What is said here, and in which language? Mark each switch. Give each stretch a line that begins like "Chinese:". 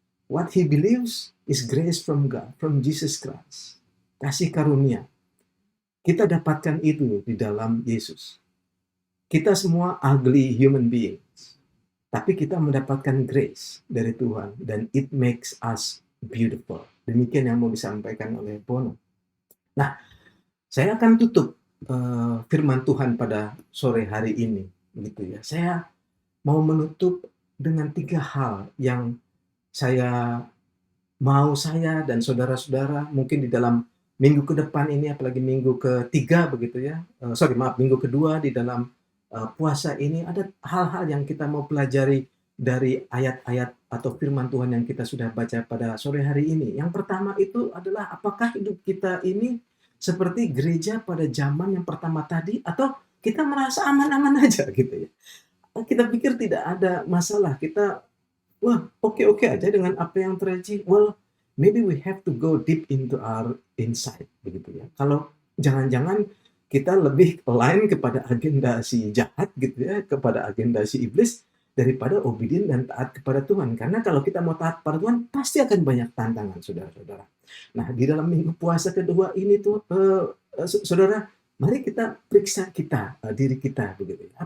English: What he believes is grace from God, from Jesus Christ.
Indonesian: Kasih karunia. Kita dapatkan itu di dalam Yesus. Kita semua
English: ugly human beings.
Indonesian: Tapi kita mendapatkan grace dari Tuhan. Dan
English: it makes us beautiful.
Indonesian: Demikian yang mau disampaikan oleh Bono. Nah, saya akan tutup firman Tuhan pada sore hari ini. Gitu ya. Saya mau menutup dengan 3 hal yang saya dan saudara-saudara mungkin di dalam minggu ke depan ini, apalagi minggu ketiga begitu ya, minggu kedua di dalam puasa ini, ada hal-hal yang kita mau pelajari dari ayat-ayat atau firman Tuhan yang kita sudah baca pada sore hari ini. Yang pertama itu adalah, apakah hidup kita ini seperti gereja pada zaman yang pertama tadi, atau kita merasa aman-aman aja gitu ya. Kita pikir tidak ada masalah, kita oke-oke aja dengan apa yang terjadi.
English: Well, maybe we have to go deep into our inside,
Indonesian: begitu ya. Kalau jangan-jangan kita lebih align kepada agenda si jahat gitu ya, kepada agenda si iblis, daripada obedient dan taat kepada Tuhan. Karena kalau kita mau taat pada Tuhan, pasti akan banyak tantangan, saudara-saudara. Nah, di dalam minggu puasa kedua ini tuh, saudara, mari kita periksa diri kita, begitu ya.